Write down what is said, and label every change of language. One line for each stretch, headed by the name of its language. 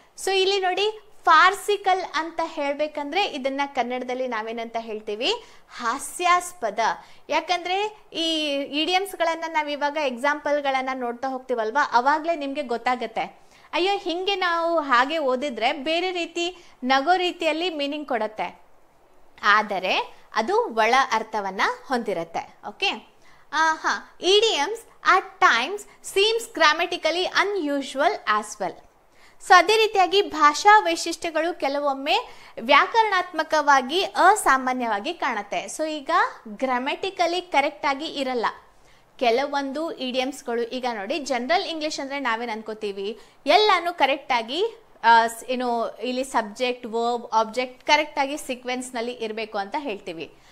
Kannada: So ಇಲ್ಲಿ ನೋಡಿ, ಫಾರ್ಸಿಕಲ್ ಅಂತ ಹೇಳ್ಬೇಕಂದ್ರೆ ಇದನ್ನ ಕನ್ನಡದಲ್ಲಿ ನಾವೇನಂತ ಹೇಳ್ತೀವಿ, ಹಾಸ್ಯಾಸ್ಪದ. ಯಾಕಂದ್ರೆ ಈ ಇಡಿಯಮ್ಸ್ಗಳನ್ನ ನಾವ್ ಇವಾಗ ಎಕ್ಸಾಂಪಲ್ಗಳನ್ನ ನೋಡ್ತಾ ಹೋಗ್ತೀವಲ್ವಾ, ಅವಾಗ್ಲೇ ನಿಮ್ಗೆ ಗೊತ್ತಾಗತ್ತೆ, ಅಯ್ಯೋ ಹಿಂಗೆ ನಾವು ಹಾಗೆ ಓದಿದ್ರೆ ಬೇರೆ ರೀತಿ ನಗೋ ರೀತಿಯಲ್ಲಿ ಮೀನಿಂಗ್ ಕೊಡತ್ತೆ. ಆದರೆ ಅದು ಒಳ ಅರ್ಥವನ್ನ ಹೊಂದಿರುತ್ತೆ.
English: Okay, idioms at times seems grammatically unusual as well.
Kannada: So ಅದೇ ರೀತಿಯಾಗಿ ಭಾಷಾ ವೈಶಿಷ್ಟ್ಯಗಳು ಕೆಲವೊಮ್ಮೆ ವ್ಯಾಕರಣಾತ್ಮಕವಾಗಿ ಅಸಾಮಾನ್ಯವಾಗಿ ಕಾಣುತ್ತೆ. ಸೊ ಈಗ ಗ್ರಾಮೆಟಿಕಲಿ ಕರೆಕ್ಟ್ ಆಗಿ ಇರಲ್ಲ ಕೆಲವೊಂದು ಇಡಿಯಮ್ಸ್ಗಳು. ಈಗ ನೋಡಿ, ಜನರಲ್ ಇಂಗ್ಲಿಷ್ ಅಂದ್ರೆ ನಾವೇನು ಅನ್ಕೋತೀವಿ, ಎಲ್ಲಾನು ಕರೆಕ್ಟ್ ಆಗಿ ಏನು ಇಲ್ಲಿ ಸಬ್ಜೆಕ್ಟ್ ವರ್ಬ್ ಆಬ್ಜೆಕ್ಟ್ ಕರೆಕ್ಟ್ ಆಗಿ ಸೀಕ್ವೆನ್ಸ್ ನಲ್ಲಿ ಇರಬೇಕು ಅಂತ ಹೇಳ್ತೀವಿ.